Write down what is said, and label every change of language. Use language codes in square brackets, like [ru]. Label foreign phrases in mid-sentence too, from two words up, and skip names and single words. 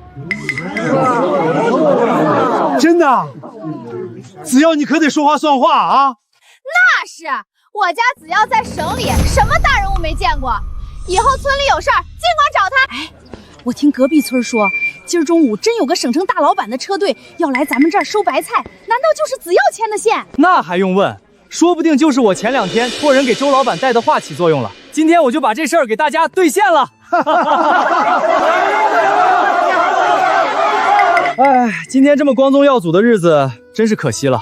[zh] 真的？子耀你可得說話算話啊！那是，我家只要在省裡，什麼大人物沒見過。以後村裡有事兒，盡管找他。哎，我聽隔壁村說，今兒中午真有個省城大老闆的車隊要來咱們這兒收白菜，難道就是子耀簽的線？那還用問，說不定就是我前2天托人給周老闆帶的話起作用了。今天我就把這事兒給大家兌現了。哎，今天這麼光宗耀祖的日子，真是可惜了。